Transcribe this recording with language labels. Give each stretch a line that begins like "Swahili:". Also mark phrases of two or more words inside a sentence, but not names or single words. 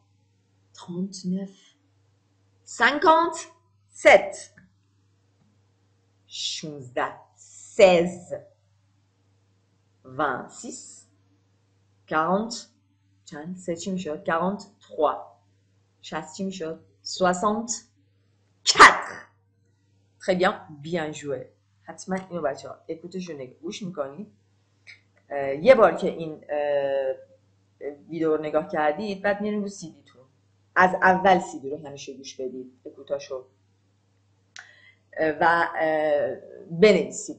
French: 39. 57. 16. 16. 26. 40.
Persian: چند؟ سه چی میشد؟ 43. 60 چی میشد؟ 64.
French: Très bien, bien joué.
Persian: حتما اینو بچه ها اکوتشو گوش میکنید. یه بار که این ویدیو رو نگاه کردید بعد میرین رو سیدیتون. از اول سیدی رو همیشه گوش بدید اکوتاشو و بنویسید.